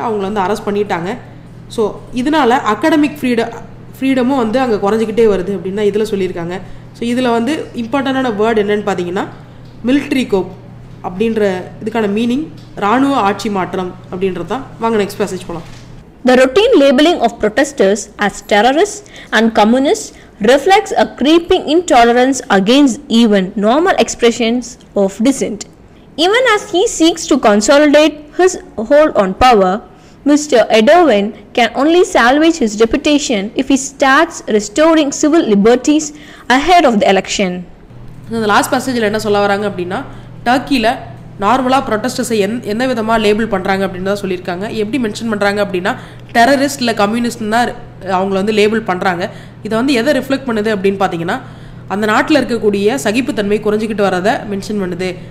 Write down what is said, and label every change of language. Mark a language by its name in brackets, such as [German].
[Tamil] அவங்கள வந்து அரெஸ்ட் பண்ணிட்டாங்க. ஸோ இதனால் அகாடமிக் ஃப்ரீடமும் வந்து அங்கே குறைஞ்சிக்கிட்டே வருது அப்படின்னு தான் இதில் சொல்லியிருக்காங்க. ஸோ இதில் வந்து இம்பார்ட்டண்டான வேர்டு என்னென்னு பார்த்தீங்கன்னா, மிலிட்ரி கோப் அப்படின்ற இதுக்கான மீனிங் இராணுவ ஆட்சி மாற்றம் அப்படின்றது தான். வாங்க நெக்ஸ்ட் பேசேஜ் போகலாம். [English] The routine labeling of protesters as terrorists and communists reflects a creeping intolerance against even normal expressions of dissent. Even as he seeks to consolidate his hold on power, Mr. Erdoğan can only salvage his reputation if he starts restoring civil liberties ahead of the election. [Tamil] இந்த last பேசேஜில் என்ன சொல்ல வராங்க அப்படின்னா, டர்க்கியில் நார்மலாக ப்ரொட்டஸ்டர்ஸை எந்த விதமாக label பண்ணுறாங்க அப்படின்னு தான் சொல்லியிருக்காங்க. எப்படி மென்ஷன் பண்ணுறாங்க அப்படின்னா, டெரரிஸ்ட் இல்லை கம்யூனிஸ்ட்னு தான் அவங்கள வந்து லேபிள் பண்ணுறாங்க. இதை வந்து எதை ரிஃப்ளெக்ட் பண்ணுது அப்படின்னு பார்த்தீங்கன்னா, அந்த நாட்டில் இருக்கக்கூடிய சகிப்புத்தன்மை குறைஞ்சிக்கிட்டு வரதை மென்ஷன் பண்ணுது.